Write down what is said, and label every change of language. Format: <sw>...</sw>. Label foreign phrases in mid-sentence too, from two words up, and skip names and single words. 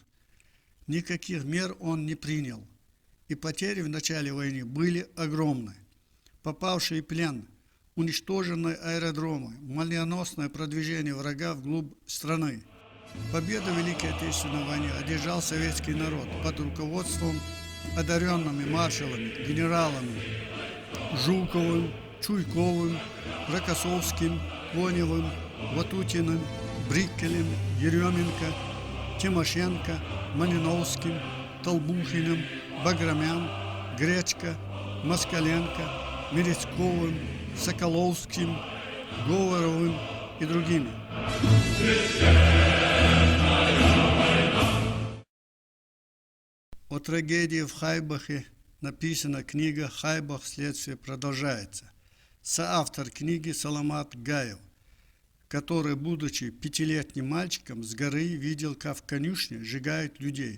<ru>Никаких мер он не принял. И потери в начале войны были огромны. Попавшие в плен, уничтоженные аэродромы, молниеносное продвижение врага вглубь страны. Победу в Великой Отечественной войне одержал советский народ под руководством одаренными маршалами, генералами Жуковым, Чуйковым, Рокоссовским, Коневым, Ватутиным, Бриккелем, Еременко, Тимошенко, Малиновским, Толбухиным, Баграмян, Гречко, Москаленко, Мерецковым, Соколовским, Говоровым и другими. О трагедии в Хайбахе написана книга «Хайбах. Следствие продолжается». Соавтор книги Саламат Гаев, который, будучи 5-летним мальчиком, с горы видел, как в конюшне сжигают людей.</ru>